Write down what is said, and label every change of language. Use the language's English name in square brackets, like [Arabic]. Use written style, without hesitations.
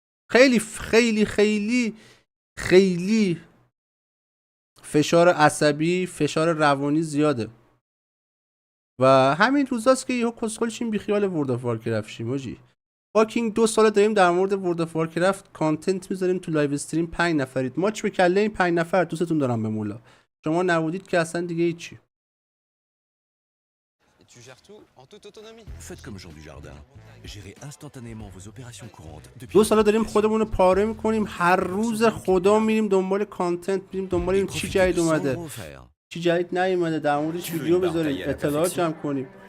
[Persian] خیلی خیلی خیلی خیلی فشار عصبی، فشار روانی زیاده و همین روزاست که یهو کسخل شیم بیخیال ورد آف وارکرفت شیم. آجی فاکینگ 2 سال داریم در مورد ورد آف وارکرفت کانتنت میذاریم تو لایو استریم. 5 نفرید، ماچ به کله این 5 نفر. دوستتون دارم به مولا. شما نبودید که اصلا دیگه هیچی. [French] Tu gères tout en toute autonomie. Faites comme Jean Dujardin. Gérez instantanément vos opérations courantes depuis [Persian] 2 سال داریم خودمون رو پاره میکنیم. هر روز خدا میریم دنبال کانتنت، میریم دنبال این چی جدید اومده، چی جدید نیومده، در موردش ویدیو بذاریم، اطلاعات جمع کنیم.